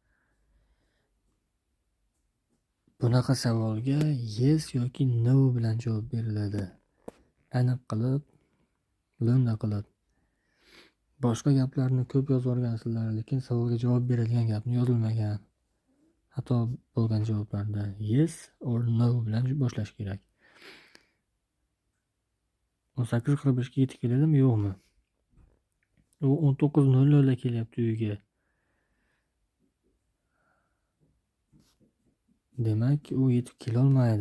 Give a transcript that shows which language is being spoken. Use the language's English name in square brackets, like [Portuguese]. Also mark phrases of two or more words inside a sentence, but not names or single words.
[Uzbek] Bunaqa savolga yes yoki no bilan javob beriladi. Aniq qilib, lo'nda qilib. Boshqa gaplarni ko'p yozib olgansizlar, lekin savolga javob beradigan gapni yozilmagan. Xato bo'lgan javoblarda [English] yes or no [Uzbek] bilan boshlash kerak. 18:45 ga yetib keladimi, yo'qmi? U 19:00 da kelyapti uyga. Demak, u yetib kela olmaydi.